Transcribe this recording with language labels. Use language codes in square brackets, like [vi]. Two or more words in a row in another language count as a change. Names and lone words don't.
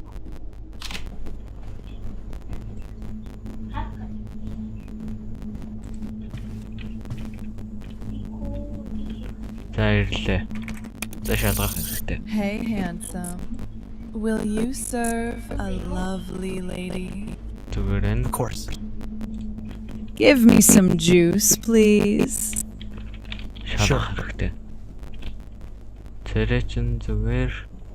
[mn] За ирлээ. За шалгах хэрэгтэй. [en] Hey handsome. Will you serve a lovely lady? Of course. Give me some juice, please. [mn] Шалгах хэрэгтэй. Тэрэ чин зүгээр.